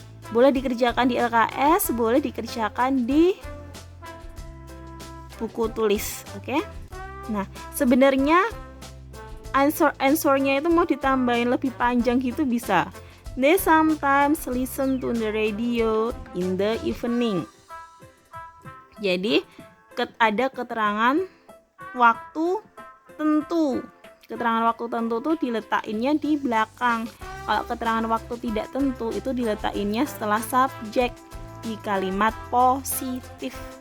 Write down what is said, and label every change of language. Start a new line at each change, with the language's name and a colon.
Indonesian: Boleh dikerjakan di LKS, boleh dikerjakan di buku tulis, oke? Nah, sebenarnya answernya itu mau ditambahin lebih panjang gitu bisa.
English: They sometimes listen to the radio in the evening.
Indonesian: Jadi ada keterangan waktu tentu. Keterangan waktu tentu tuh diletakinnya di belakang. Kalau keterangan waktu tidak tentu itu diletakinnya setelah subjek di kalimat positif.